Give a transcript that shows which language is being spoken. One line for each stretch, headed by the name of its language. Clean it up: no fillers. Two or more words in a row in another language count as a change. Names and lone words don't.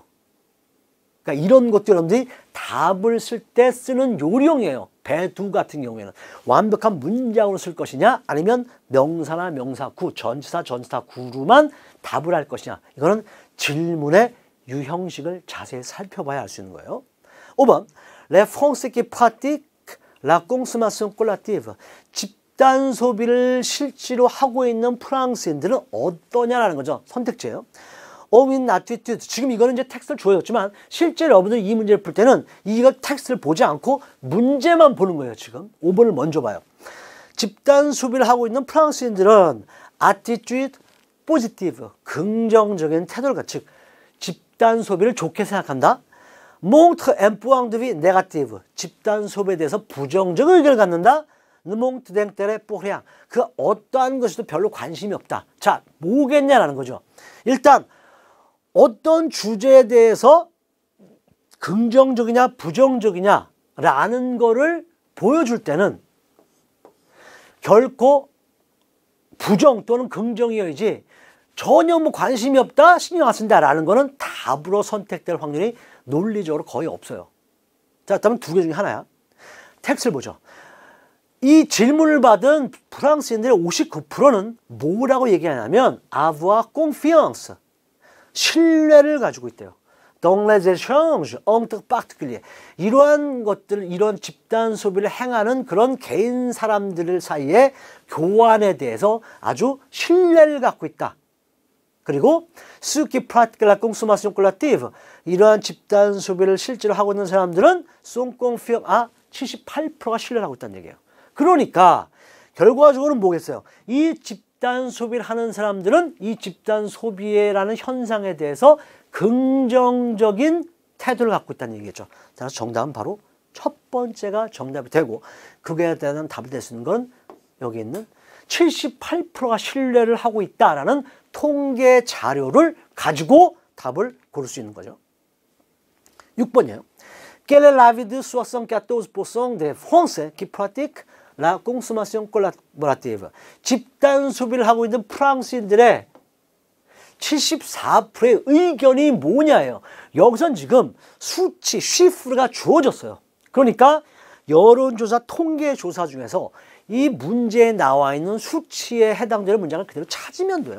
Korean: 그러니까 이런 것도 여러분들이 답을 쓸 때 쓰는 요령이에요. 배두 같은 경우에는 완벽한 문장으로 쓸 것이냐, 아니면 명사나 명사 구, 전치사 전치사 구로만 답을 할 것이냐, 이거는 질문의 유형식을 자세히 살펴봐야 알 수 있는 거예요.
French: 5번 Les Français qui pratiquent la consommation collective.
Korean: 집단 소비를 실제로 하고 있는 프랑스인들은 어떠냐라는 거죠. 선택지예요. 어윈 attitude. 지금 이거는 이제 텍스트를 주어졌지만 실제로 여러분들이 이 문제를 풀 때는 이거 텍스트를 보지 않고 문제만 보는 거예요. 지금 5번을 먼저 봐요. 집단 소비를 하고 있는 프랑스인들은
French: attitude positive,
Korean: 긍정적인 태도를 갖추, 즉 집단 소비를 좋게 생각한다.
French: montre un point de vue négative,
Korean: 집단 소비에 대해서 부정적 의견을 갖는다.
French: montre d'intérêt pour rien,
Korean: 그 어떠한 것에도 별로 관심이 없다. 자, 뭐겠냐라는 거죠. 일단 어떤 주제에 대해서 긍정적이냐 부정적이냐 라는 거를 보여줄 때는 결코 부정 또는 긍정이어야지 전혀 관심이 없다, 신경 안 쓴다 라는 거는 답으로 선택될 확률이 논리적으로 거의 없어요. 자, 그러면 두 개 중에 하나야. 텍스트를 보죠. 이 질문을 받은 프랑스인들의 59%는 뭐라고 얘기하냐면
French: avoir confiance,
Korean: 신뢰를 가지고 있대요.
French: Dans les échanges entre particuliers.
Korean: 이러한 것들, 이런 집단 소비를 행하는 그런 개인 사람들 사이의 교환에 대해서 아주 신뢰를 갖고 있다.
French: 그리고 ceux qui pratiquent la consommation collective,
Korean: 이러한 집단 소비를 실제로 하고 있는 사람들은
French: sont confiants,
Korean: 78%가 신뢰를 하고 있다는 얘기예요. 그러니까 결과적으로는 뭐겠어요? 이 집단 소비를 하는 사람들은 이 집단 소비라는 현상에 대해서 긍정적인 태도를 갖고 있다는 얘기겠죠. 따라서 정답은 바로 첫 번째가 정답이 되고, 그거에 대한 답을 낼 수 있는 건 여기 있는 78%가 신뢰를 하고 있다라는 통계 자료를 가지고 답을 고를 수 있는 거죠. 6번이에요.
French: Quel est l'avis de 74% des Français qui pratiquent la consommation collaborative?
Korean: 집단 소비를 하고 있는 프랑스인들의 74%의 의견이 뭐냐예요. 여기선 지금 수치, 쉬프가 주어졌어요. 그러니까 여론조사 통계조사 중에서 이 문제에 나와 있는 수치에 해당되는 문장을 그대로 찾으면 돼요.